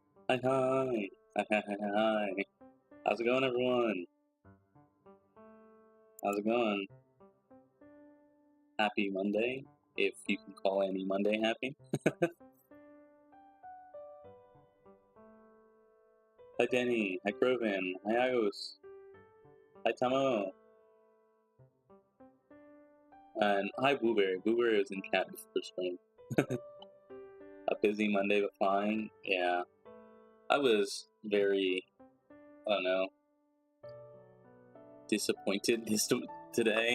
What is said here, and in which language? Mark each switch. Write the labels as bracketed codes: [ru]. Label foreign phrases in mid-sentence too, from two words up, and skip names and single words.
[en] Hi, hi. Hi, hi, hi, hi. How's it going, everyone? How's it going? Happy Monday, if you can call any Monday happy. Hi, Danny. Hi, Kroven. Hi, Agos. Hi, Tamo. And hi, Blueberry. Blueberry was in chat before stream. A busy Monday, but fine. Yeah. I was very, I don't know, disappointed today.